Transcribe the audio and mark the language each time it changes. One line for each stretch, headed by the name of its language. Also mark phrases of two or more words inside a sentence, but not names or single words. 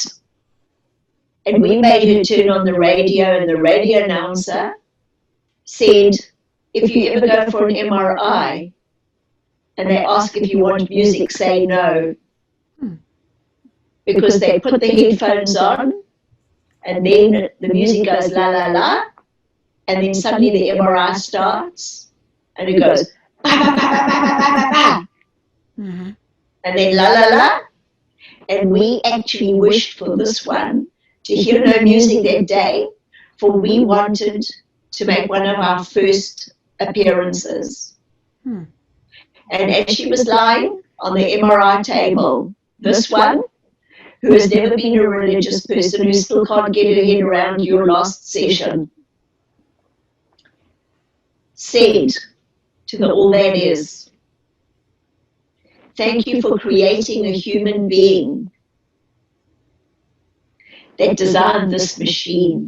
English: And we made her turn on the radio, and the radio announcer said, if you ever go for an MRI and they ask if you want music, say no. Because they put the headphones on, and then the music goes la la la, and then suddenly the MRI starts, and it goes ba ba ba ba ba ba ba ba, and then la la la. And we actually wished for this one to hear no music that day, for we wanted to make one of our first appearances. And as she was lying on the MRI table, this one, who has never been a religious person, who still can't get her head around your last session, said to the All That Is, thank you for creating a human being that designed this machine.